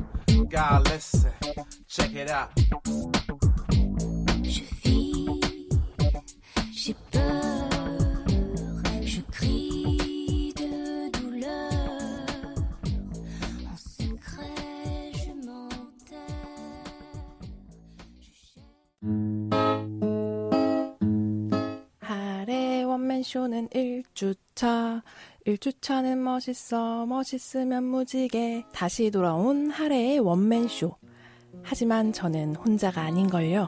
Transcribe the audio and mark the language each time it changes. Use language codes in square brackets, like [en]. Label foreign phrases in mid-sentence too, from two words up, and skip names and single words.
[en] Gotta listen. Check it out. [fr] Je vis, j'ai peur, je crie de douleur. En secret, je m'enterre. [ko] 하래 원맨쇼는 1주차 1주차는 멋있어 멋있으면 무지개 다시 돌아온 하래의 원맨쇼. 하지만 저는 혼자가 아닌걸요.